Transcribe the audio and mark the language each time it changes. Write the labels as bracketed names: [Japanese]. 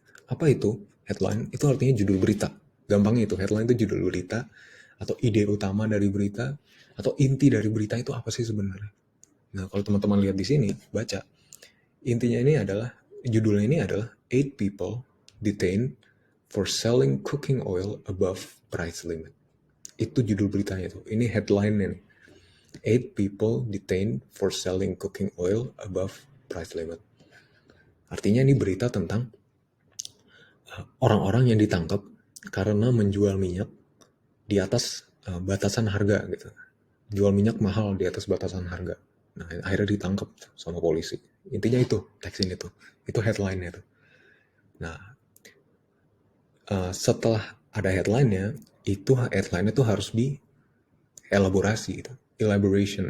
[Indonesian] Apa itu headline? Itu artinya judul berita. Gampangnya itu, headline itu judul berita atau ide utama dari berita atau inti dari berita itu apa sih sebenarnya. Nah, kalau teman-teman lihat di sini, baca. Intinya ini adalah, judulnya ini adalah [English] 8 people detained for selling cooking oil above price limit. [Indonesian] Itu judul beritanya tuh. Ini headline-nya nih. [English] 8 people detained for selling cooking oil above price limit. [Indonesian] Artinya ini berita tentang orang-orang yang ditangkap karena menjual minyak di atas batasan harga gitu. Jual minyak mahal di atas batasan harga. Nah, akhirnya ditangkap sama polisi. Intinya itu, teks ini tuh. Itu headline-nya tuh. Nah, setelah ada headline-nya, itu headline-nya tuh harus dielaborasi gitu. Elaboration.